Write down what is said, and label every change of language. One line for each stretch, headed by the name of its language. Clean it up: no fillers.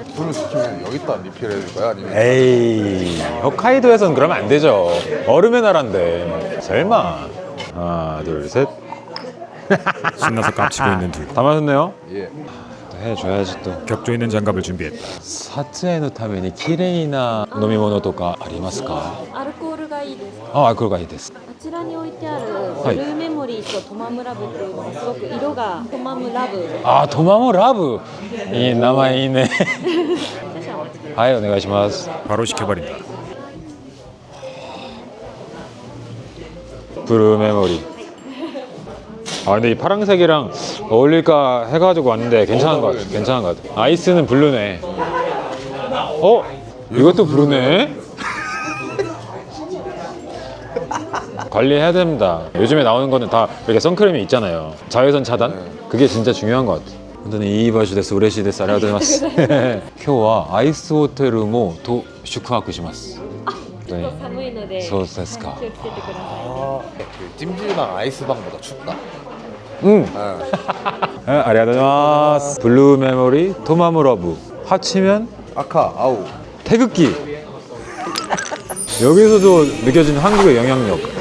Korean: 술을 시키면 여기다 리필 해줄 거야? 아니면 에이 홋카이도에선 그러면 안 되죠. 얼음의 나라인데 설마. 하나 둘 셋. 신나서 깝치고 있는 둘. 다 마셨네요. 예. 또 해줘야지 또. 격조 있는 장갑을 준비했다.
Japanese: 사츠에의 ために綺麗な飲み物とかありますか？アルコールがいいです。あ、アルコールがいいです。あちらに置いてあるブはいルーメモリーとトマムラブっていうのがすごく色がトマムラブ。あ、トマムラブ。いい名前いいね。はい、お願いします。
Korean: 바로 시켜버린다. 브루 메모리. 아 근데 이 파란색이랑 어울릴까 해가지고 왔는데 괜찮은 것 같아. 괜찮은 것 같아. 아이스는 블루네. 어? 이것도 블루네? 관리해야 됩니다. 요즘에 나오는 거는 다 이렇게 선크림이 있잖아요. 자외선 차단? 그게 진짜 중요한 것 같아.
Japanese: 本当にいい場所です。嬉しいです。ありがとうございます。今日はアイスホテルもと宿泊します。ちょっと寒いのでそうですか。気をつけてください。
Korean: 찜질방 아이스방보다 춥다. 응.
Japanese: 아,りがとうございます. 블루 메모리, 토마무 러브.
Korean: 합치면 아카 아우. 태극기. 여기서도 느껴지는 한국의 영향력.